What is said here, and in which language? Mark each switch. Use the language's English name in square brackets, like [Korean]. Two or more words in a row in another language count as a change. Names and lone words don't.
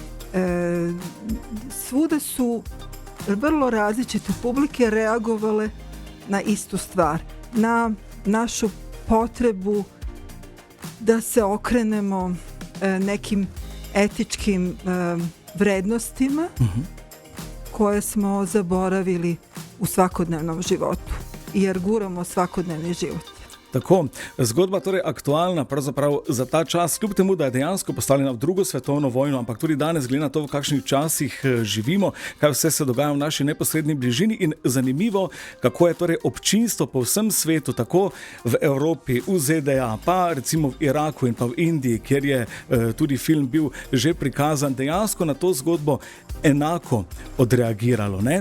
[Serbian] Svuda su vrlo različite publike reagovale na istu stvar, na našu potrebu da se okrenemo nekim etičkim vrednostima koje smo zaboravili u svakodnevnom životu, jer guramo svakodnevni život. [Slovenian] Tako, zgodba torej aktualna pravzaprav za ta čas, kljub temu, da je dejansko postavljena v drugo svetovno vojno, ampak tudi danes glede na to, v kakšnih časih živimo, kaj vse se dogaja v naši neposredni bližini in zanimivo, kako je torej občinstvo po vsem svetu, tako v Evropi, v ZDA, pa recimo v Iraku in pa v Indiji, kjer je tudi film bil že prikazan, dejansko na to zgodbo enako odreagiralo, ne?